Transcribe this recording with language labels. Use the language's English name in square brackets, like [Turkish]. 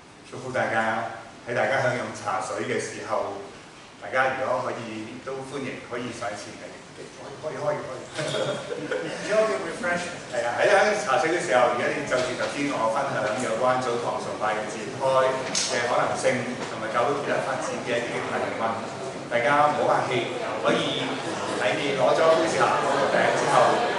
[Cantonese] 祝福大家喺大家享用茶水嘅時候，大家如果可以都歡迎可以上前嚟，可以。 [English] Enjoy your refreshment. [Cantonese] 係啊，喺飲茶水嘅時候，而家你就住頭先我分享有關祖堂崇拜嘅展開嘅可能性，同埋教會其他發展嘅一啲嘅提問，大家唔好客氣，可以喺你攞咗杯茶嗰個餅之後。